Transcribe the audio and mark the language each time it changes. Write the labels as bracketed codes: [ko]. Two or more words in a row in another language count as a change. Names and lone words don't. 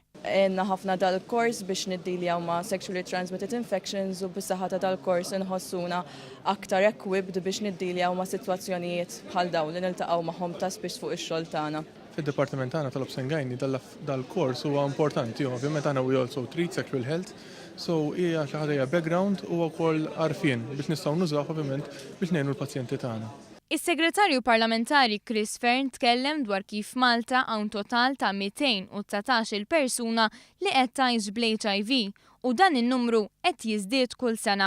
[mt] Għenna ħafna dal-kors biex niddiljaw ma' [en] sexually transmitted infections [mt] u bis-saħħa ta' dal-kors inħossuna aktar equipped biex niddiljaw ma' sitwazzjonijiet bħal dawn li niltaqgħu magħhom ta' spiss fuq ix-xogħol tagħna. Fid-Dipartiment tagħna tal-Obsengajni dal-kors huwa importanti, ovvjament għandna [en] we also treat sexual health, [mt] so hija xi ħaġa background u wkoll għarfien biex nistgħu nużaw ovvjament biex ngħinu l-pazjenti tagħna. Is-Segretarju Parlamentari Chris Fern tkellem dwar kif Malta hawn total ta' 219 persuna li qed tgħix bl-HIV u dan in-numru qed jiżdied kull sena.